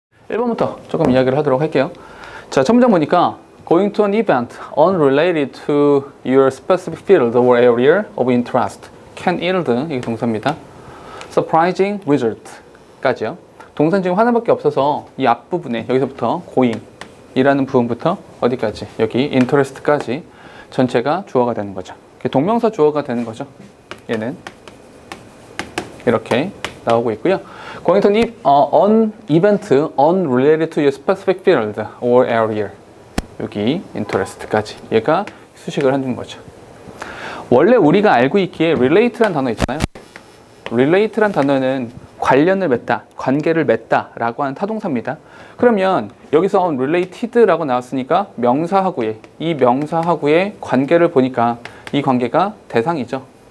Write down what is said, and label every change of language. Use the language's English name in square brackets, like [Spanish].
[Korean] 1번부터 조금 이야기를 하도록 할게요. 자, 첫 문장 보니까 [English] going to an event unrelated to your specific field or area of interest can yield, [Korean] 이게 동사입니다. [English] surprising result까지요. [Korean] 동사는 지금 하나밖에 없어서 이 앞부분에 여기서부터 going 이라는 부분부터 어디까지? 여기 interest까지 전체가 주어가 되는 거죠. 동명사 주어가 되는 거죠. 얘는 이렇게 나오고 있고요. [English] going to an event unrelated to your specific field or area. [Korean] 여기 interest까지 얘가 수식을 해준 거죠. 원래 우리가 알고 있기에 relate란 단어 있잖아요. relate란 단어는 관련을 맺다, 관계를 맺다 라고 하는 타동사입니다. 그러면 여기서 related라고 나왔으니까 명사하고의, 이 명사하고의 관계를 보니까 이 관계가 대상이죠.